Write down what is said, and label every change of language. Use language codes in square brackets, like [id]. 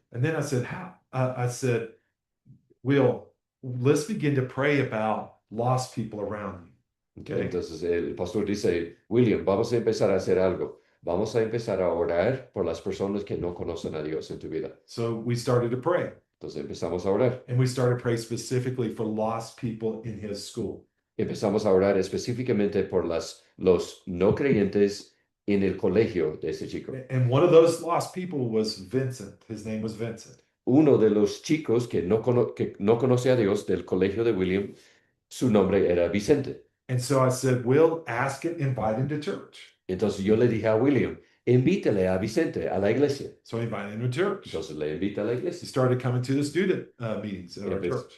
[en] And then I said, I said, Will, let's begin to pray about lost people around you. Okay. [es] Entonces el pastor dice, William, vamos a empezar a hacer algo. Vamos a empezar a orar por las personas que no conocen a Dios en tu vida. [en] So we started to pray. [es] Entonces empezamos a orar. [en] And we started to pray specifically for lost people in his school. [es] Empezamos a orar específicamente por los no creyentes en el colegio de ese chico. [en] And one of those lost people was Vincent. His name was Vincent. [es] Uno de los chicos que no conoce a Dios del colegio de William, su nombre era Vicente. [en] And so I said, Will, ask it, invite him to church. [es] Entonces yo le dije a William, invítale a Vicente a la iglesia. [en] So I invited him to church. [es] Entonces le invita a la [en] He [es] iglesia. [en] started coming to the student meetings at our church.